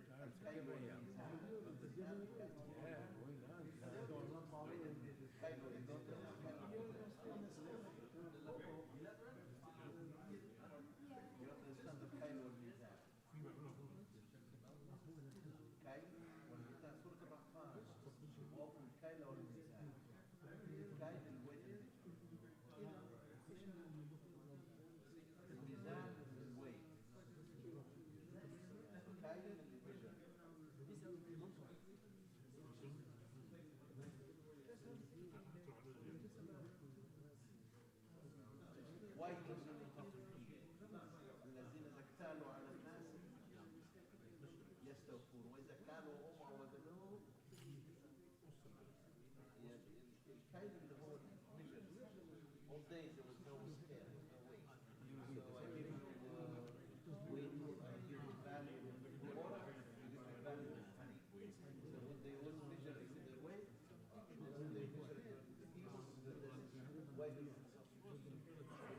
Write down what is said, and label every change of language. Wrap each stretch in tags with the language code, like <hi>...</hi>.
<ar>الكيل والميزان.</ar> <en>Understand?</en> <ar>الكيل والميزان.</ar> <en>You understand the</en> <ar>الكيل والميزان. الكيل والميزان. سورة الرحمن. وأوفوا الكيل والميزان. الكيل الويت الميزان الويت. الكيل الميزان. ويل للمطففين الذين إذا اكتالوا على الناس يستوفون وإذا كانوا هم أو وزنوه الكيل اللي هو measure.</ar> <en>All days there was no scale, no weight. So I give you weight, I give you value in water, I give you value in honey. So when they was measuring the weight, when they measured the people, the weight is they make the weight very high.</en>